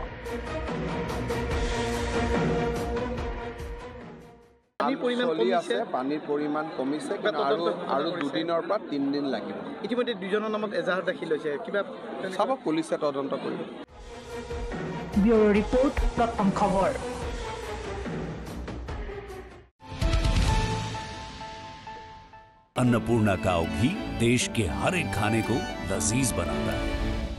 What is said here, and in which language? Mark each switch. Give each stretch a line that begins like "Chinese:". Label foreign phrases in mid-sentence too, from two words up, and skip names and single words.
Assamese: পানীৰ পৰিমাণ কমিছে আৰু 2 দিনৰ পৰা 3 দিন লাগিব। ইতিমধ্যে 2জনৰ নামত এজাহাৰ দাখিল হৈছে, কিবা চাব পুলিচে তদন্ত কৰিব।
English: bureau report,
Assamese: প্ৰথম খবৰ।
Hindi: अन्नपूर्णा काव घी देश के हर एक खाने को लजीज बनाता है।